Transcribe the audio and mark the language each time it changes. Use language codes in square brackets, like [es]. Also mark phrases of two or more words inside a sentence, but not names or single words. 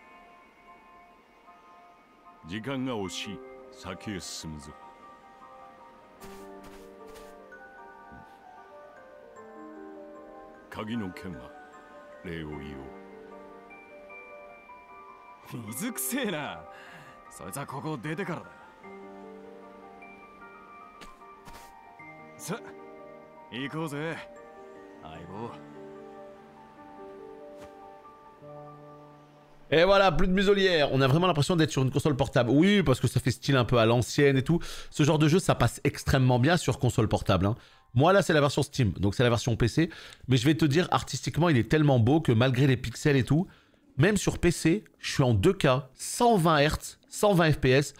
[ja] 時間が惜しい先へ進むぞ鍵の件は礼を言おう水くせえな。そいつはここを出てからだ。さあ行こうぜ相棒。 [fr] Et voilà, plus de muselière. On a vraiment l'impression d'être sur une console portable. Oui, parce que ça fait style un peu à l'ancienne et tout. Ce genre de jeu, ça passe extrêmement bien sur console portable. Hein. Moi, là, c'est la version Steam, donc c'est la version PC. Mais je vais te dire, artistiquement, il est tellement beau que malgré les pixels et tout, même sur PC, je suis en 2K, 120 Hz, 120 FPS.